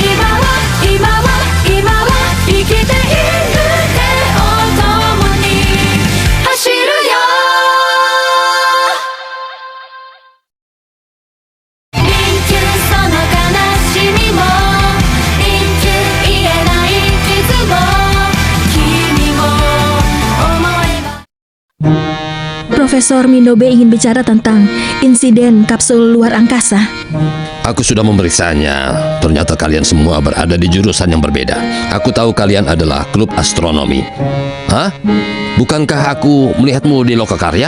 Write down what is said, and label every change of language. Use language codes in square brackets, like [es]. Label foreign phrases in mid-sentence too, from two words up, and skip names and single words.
[ja] 今は生きている手を共に走るよ臨終その悲しみも臨終言えない傷も君も思えば [id] Profesor Minobe ingin bicara tentang insiden kapsul luar angkasa. Aku sudah memeriksanya. Ternyata kalian semua berada di jurusan yang berbeda. Aku tahu kalian adalah klub astronomi. Hah? Bukankah aku melihatmu di Lokakarya?